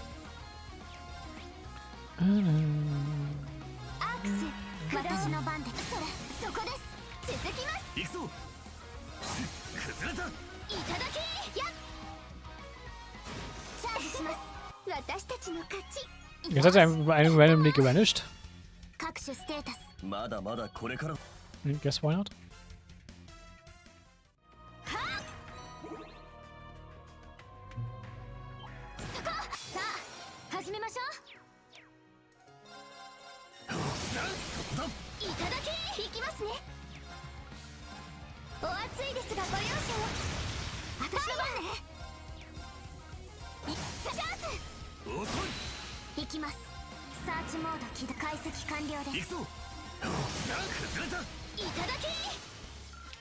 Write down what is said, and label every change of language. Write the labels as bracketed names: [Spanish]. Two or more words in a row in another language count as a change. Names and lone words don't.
[Japanese] アクセ、私の番で。そこです。続きます。行くぞ。崩れた。いただき。や。チャージします。私たちの勝ち。 [German] Jetzt hat er einen randomly gevanished. [Japanese] 各種ステータス。まだまだこれから。 [English] Guess why not? [Japanese] さあ始めましょう。いただきいきますね。お熱いですがご容赦を。私の番ね。チャンス。いきます。サーチモード起動。解析完了です。いただき。